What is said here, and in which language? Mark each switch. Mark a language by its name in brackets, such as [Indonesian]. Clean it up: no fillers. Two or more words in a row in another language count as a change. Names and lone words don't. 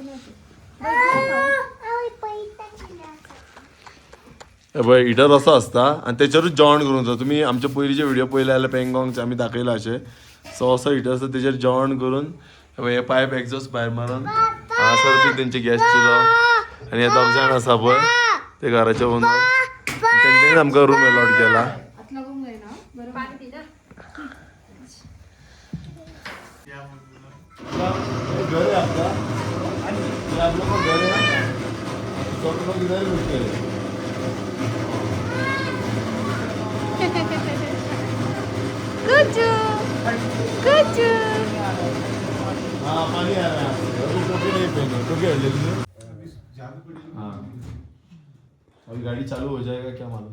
[Konkani] पळय हिटर असो आसता आणि त्याच्यारूच जेवण करून जाता तुमी आमचे पयलींचे व्हिडिओ पळयले जाल्यार पेंगॉंगचे आमी दाखयला अशें सो असो हिटर आसा तेचेर जेवण करून हे [English] pipe exhaust [Konkani] भायर मारून हांगासर बी तेंचे गॅस चिलो आनी हे दोग जाण आसा पळय ते घराचे ओनर तेंच्यांनी आमकां [English] room allot [Konkani] केला [Hindi] घर है आपका ये आप लोग का घर है सब लोग इधर रुकते हैं हाँ पानी आ रहा है अभी टोपी नहीं पहने टोपी हट जाएगी हाँ अभी गाड़ी चालू हो जाएगा क्या मालूम